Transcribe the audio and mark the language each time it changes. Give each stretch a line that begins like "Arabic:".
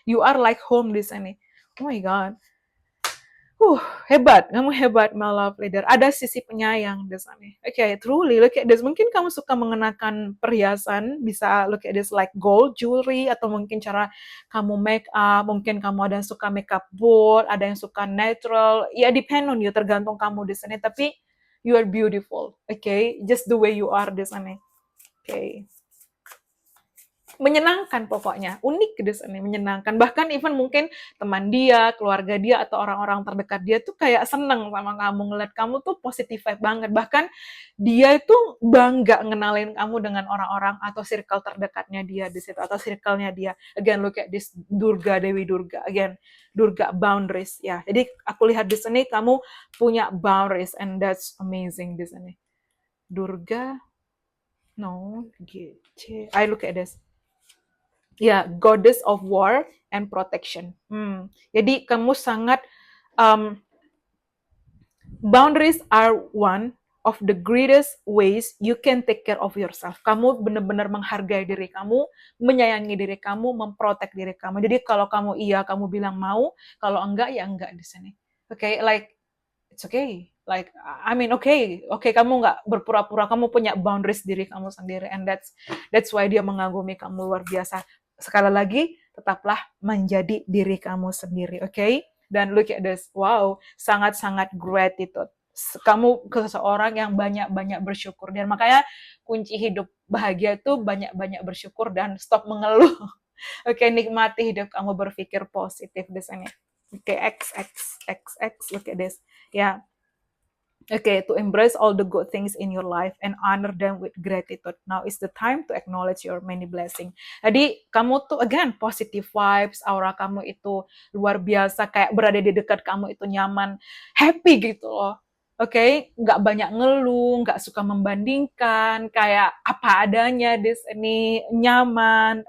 English: You are like home
Indonesian: di sini.
English: Oh my God.
Indonesian: Hebat, kamu hebat,
English: my love leader.
Indonesian: Ada sisi penyayang di sana.
English: Okay, truly, look at this.
Indonesian: Mungkin kamu suka mengenakan perhiasan, bisa
English: look at this like gold jewelry,
Indonesian: atau mungkin cara kamu make up, mungkin kamu ada yang suka make up bold, ada yang suka natural. Ya,
English: depend on you,
Indonesian: tergantung kamu di sana. Tapi,
English: you are beautiful, okay? Just the way you are
Indonesian: di sana. Okay. Menyenangkan pokoknya, unik di sini, menyenangkan. Bahkan even mungkin teman dia, keluarga dia, atau orang-orang terdekat dia tuh kayak seneng sama kamu, ngeliat kamu tuh positif vibe banget. Bahkan dia itu bangga ngenalin kamu dengan orang-orang atau circle terdekatnya dia di situ, atau circle-nya dia.
English: Again, look at this Durga, Dewi Durga. Again, Durga boundaries.
Indonesian: Ya, jadi aku lihat di sini kamu punya boundaries
English: and that's amazing
Indonesian: di sini.
English: Durga, no, I look at this. Ya, goddess of war and protection.
Indonesian: Jadi kamu sangat
English: Boundaries are one of the greatest ways you can take care of yourself.
Indonesian: Kamu benar-benar menghargai diri kamu, menyayangi diri kamu, memprotek diri kamu. Jadi kalau kamu iya, kamu bilang mau, kalau enggak ya enggak di sini.
English: Okay, like it's okay. Like I mean okay,
Indonesian: kamu nggak berpura-pura, kamu punya boundaries diri kamu sendiri,
English: and that's why
Indonesian: dia mengagumi kamu luar biasa. Sekali lagi, tetaplah menjadi diri kamu sendiri, okay? Dan
English: look at this,
Indonesian: wow, sangat-sangat gratitude. Kamu ke seseorang yang banyak-banyak bersyukur, dan makanya kunci hidup bahagia itu banyak-banyak bersyukur dan stop mengeluh. Oke, nikmati hidup kamu, berpikir positif di sini. Oke, X, X, X, X,
English: look at this. Ya, okay, to embrace all the good things in your life and honor them with gratitude. Now is the time to acknowledge your many blessings.
Indonesian: Jadi kamu tuh again positive vibes, aura kamu itu luar biasa, kayak berada di dekat kamu itu nyaman, happy gitu loh. Oke, nggak banyak ngeluh, nggak suka membandingkan, kayak apa adanya di sini, nyaman.